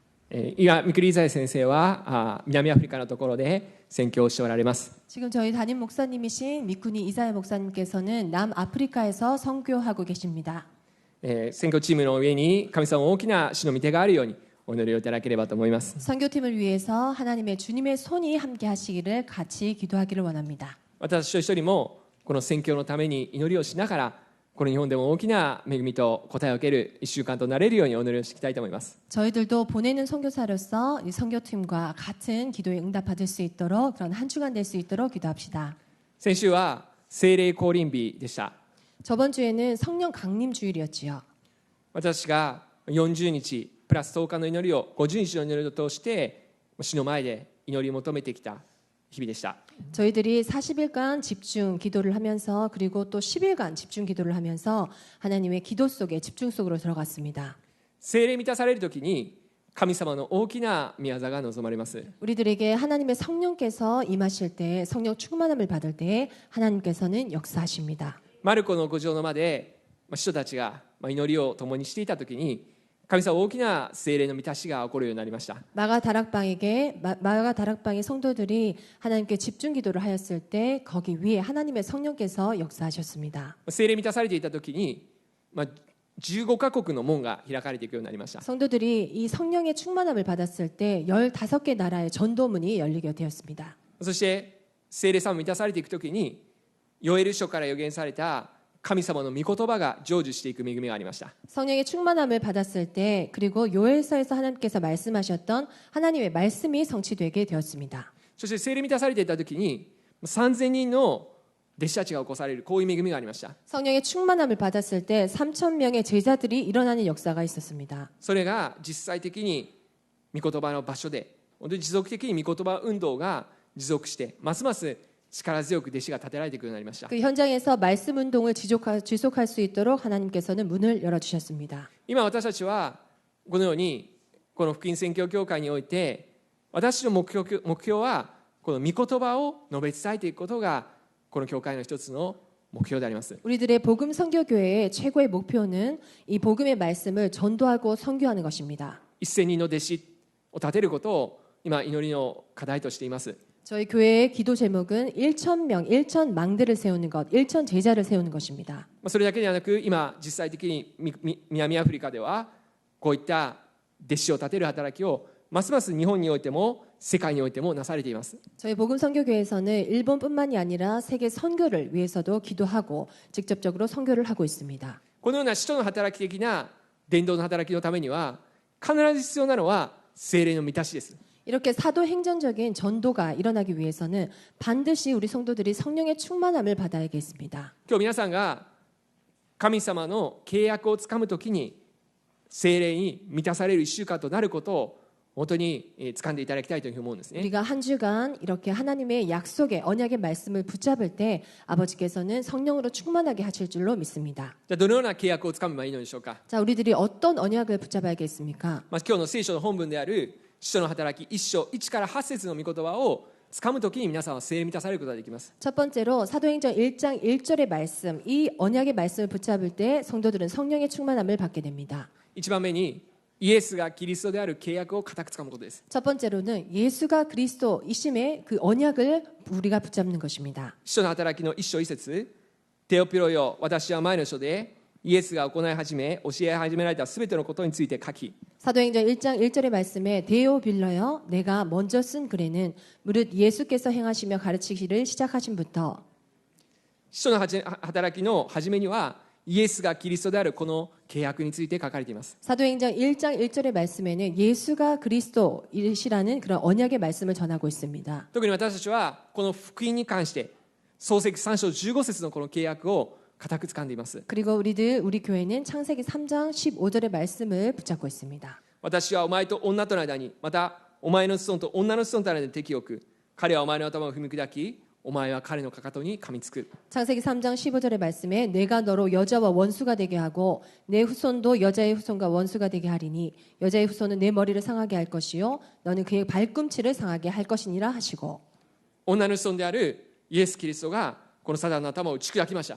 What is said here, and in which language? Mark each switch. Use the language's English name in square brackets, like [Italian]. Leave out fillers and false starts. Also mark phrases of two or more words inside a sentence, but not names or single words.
[Japanese] 今三栗イザヤ先生は南アフリカのところで宣教をしておられます。 [Korean] 지금 저희 담임 목사님이신 미쿠니 이사야 목사님께서는 남아프리카에서 선교하고 계십니다. [Japanese] 宣教チームの上に神様の大きな主の御手があるようにお祈りをいただければと思います。 [Korean] 선교팀을 위해서 하나님의 주님의 손이 함께 하시기를 같이 기도하기를 원합니다. [Japanese] 私と一人もこの宣教のために祈りをしながらこの日本でも大きな恵みと答えを受ける1週間となれるようにお祈りをしていきたいと思います。 [Korean] 저희들도 보내는 선교사로서 이 선교팀과 같은 기도에 응답받을 수 있도록 그런 한 주간 될 수 있도록 기도합시다. [Japanese] 先週は聖霊降臨日でした。 [Korean] 저번 주에는 성령 강림 주일이었지요. [Japanese] 私が40日プラス10日の祈りを50日の祈りを通して主の前で祈りを求めてきた日々でした。 [Korean] 저희들이 40일간 집중 기도를 하면서 그리고 또 10일간 집중 기도를 하면서 하나님의 기도 속에 집중 속으로 들어갔습니다. [Japanese] 聖霊満たされるときに神様の大きな御業が望まれます。 [Korean] 우리들에게 하나님의 성령께서 임하실 때 성령 충만함을 받을 때 하나님께서는 역사하십니다. [Japanese] マルコの5章の間で使徒たちが祈りを共にしていたときに神様大きな聖霊の満たしが起こるようになりました。 [Korean] 마가 다락방의 성도들이 하나님께 집중 기도를 하였을 때 거기 위에 하나님의 성령께서 역사하셨습니다. [Japanese] 聖霊満たされていたときに15カ国の門が開かれていくようになりました。 [Korean] 성도들이 이 성령의 충만함을 받았을 때 15개 나라의 전도문이 열리게 되었습니다. [Japanese] そして聖霊様満たされていくときにヨエル書から予言された神様の御言葉が成就していく恵みがありました。 [Korean] 성령의 충만함을 받았을 때 그리고 요엘서에서 하나님께서 말씀하셨던 하나님의 말씀이 성취되게 되었습니다. [Japanese] そして聖霊満たされていたときに3000人の弟子たちが起こされるこういう恵みがありました。 [Korean] 성령의 충만함을 받았을 때 3,000명의 제자들이 일어나는 역사가 있었습니다. [Japanese] それが実際的に御言葉の場所で本当に持続的に御言葉運動が持続してますます力強く弟子が立てられていくようになりました。 [Korean] 그 현장에서 말씀 운동을 지속할 수 있도록 하나님께서는 문을 열어주셨습니다. [Japanese] 今私たちはこのようにこの福音宣教協会において私の目標はこの御言葉を述べ伝えていくことがこの教会の一つの目標であります。 [Korean] 우리들의 복음 선교교회의 최고의 목표는 이 복음의 말씀을 전도하고 선교하는 것입니다. [Japanese] 1000 人の弟子を立てることを今祈りの課題としています。 [Korean] 저희 교회의 기도 제목은 1,000명, 1,000망대를 세우는 것, 1,000 제자를 세우는 것입니다. [Japanese] それだけではなく今実際的に南アフリカではこういった弟子を立てる働きをますます日本においても世界においてもなされています。 [Korean] 저희 복음 선교교회에서는 일본뿐만이 아니라 세계 선교를 위해서도 기도하고 직접적으로 선교를 하고 있습니다. [Japanese] このような使徒の働き的な伝道の働きのためには必ず必要なのは聖霊の満たしです。 [Korean] 이렇게 사도행전적인 전도가 일어나기 위해서는 반드시 우리 성도들이 성령의 충만함을 받아야겠습니다. [Japanese] 今日皆さんが神様の契約をつかむときに聖霊に満たされる1週間となることを本当に掴んでいただきたいというふうに思うんですね。 [Korean] 우리가 한 주간 이렇게 하나님의 약속의 언약의 말씀을 붙잡을 때 아버지께서는 성령으로 충만하게 하실 줄로 믿습니다. [Japanese] じゃあどのような契約をつかめばいいのでしょうか。 [Korean] 자, 우리들이 어떤 언약을 붙잡아야겠습니까? [Japanese] 今日の聖書の本文である使徒の働き1章1から8節の御言葉をつかむときに皆さんは聖霊に満たされることができます。 [Korean] 첫 번째로 사도행전 1장 1절의 말씀, 이 언약의 말씀을 붙잡을 때 성도들은 성령의 충만함을 받게 됩니다. [Japanese] 1 番目にイエスがキリストである契約を固くつかむことです。 [Korean] 첫 번째로는 예수가 그리스도이심의 그 언약을 우리가 붙잡는 것입니다. [Japanese] 使徒の働きの1章1節テオピロよ私は前の書でイエスが行い始め教え始められたすべてのことについて書き [Korean] 사도행전 1장 1절의 말씀에 데오빌러여 내가 먼저 쓴 글에는 무릇 예수께서 행하시며 가르치기를 시작하신부터 [Japanese] 使徒の働きの初めにはイエスがキリストであるこの契約について書かれています。 [Korean] 사도행전 1장 1절의 말씀에는 예수가 그리스도이시라는 그런 언약의 말씀을 전하고 있습니다. [Japanese] 特に私たちはこの福音に関して創世記3章15節のこの契約を固く掴んでいます。 [Korean] 그리고 우리 교회는 창세기 3장 15절의 말씀을 붙잡고 있습니다. [Japanese] 私はお前と女との間にまたお前の子孫と女の子孫との間に敵を置く。彼はお前の頭を踏み砕きお前は彼のかかとに噛みつく。 [Korean] 창세기 3장 15절의 말씀에 내가 너로 여자와 원수가 되게 하고 내 후손도 여자의 후손과 원수가 되게 하리니 여자의 후손은 내 머리를 상하게 할 것이요 너는 그의 발꿈치를 상하게 할 것이니라 하시고 [Japanese] 女の子孫であるイエス・キリストがこのサタンの頭を打ち砕きました。